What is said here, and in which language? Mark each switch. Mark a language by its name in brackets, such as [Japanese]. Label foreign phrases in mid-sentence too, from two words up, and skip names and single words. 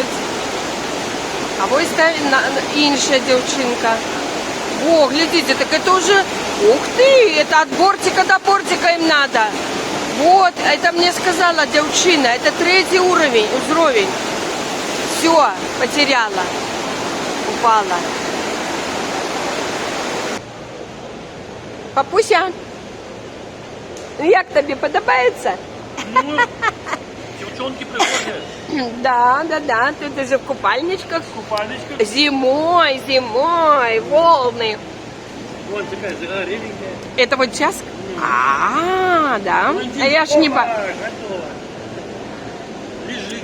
[Russian] А вот иншая девчинка. О, глядите, так это уже... Ух ты, это от бортика до бортика им надо. Вот, это мне сказала девчина. Это 3-й уровень. Все, потеряла. Упала. [Ukrainian] Папуся, ну як тобі подобається? [Russian] Ну, девчонки приходят. Да, тут уже в купальничках. Купальничка. Зимой, волны. Вон такая загоревенькая. Это вот сейчас? Да. А я ж не... Готово. Лежит.